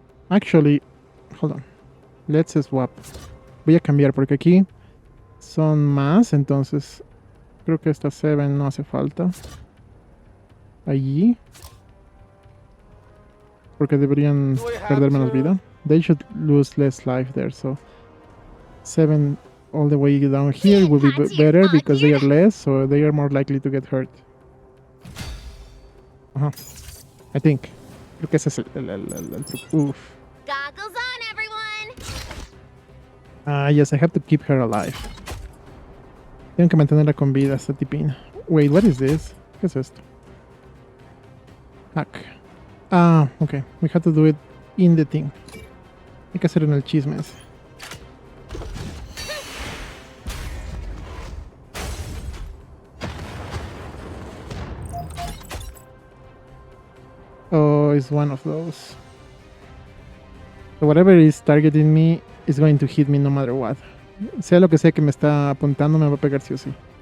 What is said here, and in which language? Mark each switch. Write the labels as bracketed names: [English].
[English] Actually, hold on. Let's swap. [Spanish] Voy a cambiar porque aquí son más, entonces creo que esta 7 no hace falta. Allí. Porque deberían perder menos vida. [English] They should lose less life there, so 7 all the way down here will be better because they are less, so they are more likely to get hurt. I think. [Spanish] Creo que ese es el truco. Oof. [English] Goggles on, everyone. Yes, I have to keep her alive. [Spanish] Tengo que mantenerla con vida, esta tipina. [English] Wait, what is this? [Spanish] ¿Qué es esto? [English] Hack. Okay. We have to do it in the thing. [Spanish] Hay que hacer en el chisme ese. [English] Oh, it's one of those. So whatever is targeting me is going to hit me no matter what. [Spanish] Sea lo que sea que me está apuntando, me va a pegar sí o sí.